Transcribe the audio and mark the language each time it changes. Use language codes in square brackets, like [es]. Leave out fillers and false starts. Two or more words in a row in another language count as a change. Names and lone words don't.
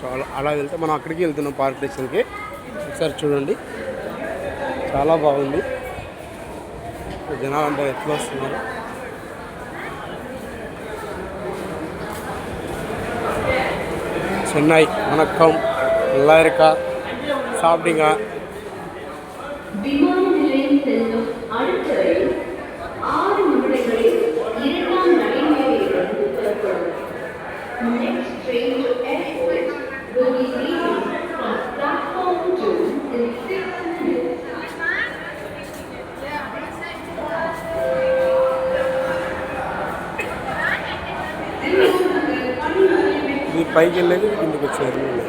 [te] అలా వెళ్తే మనం అక్కడికి వెళ్తున్నాం, పార్క్ స్టేషన్కి. ఒకసారి చూడండి, చాలా బాగుంది. జనాలు అంతా ఎట్లా వస్తున్నారు. [ta] చెన్నై, వనక్కం, எல்லாருக்கா சாப்பிட்டீங்க? விமான நிலையம் செல்லும் அடுத்த ரயில் 6 நிமிடங்களில் 2ஆம் நடைமேடையிலிருந்து புறப்படும். [en] Next train to airport will be leaving from platform 2 in 6 minutes. [te] ఇది పైకి వెళ్ళేది కిందకి వచ్చారు.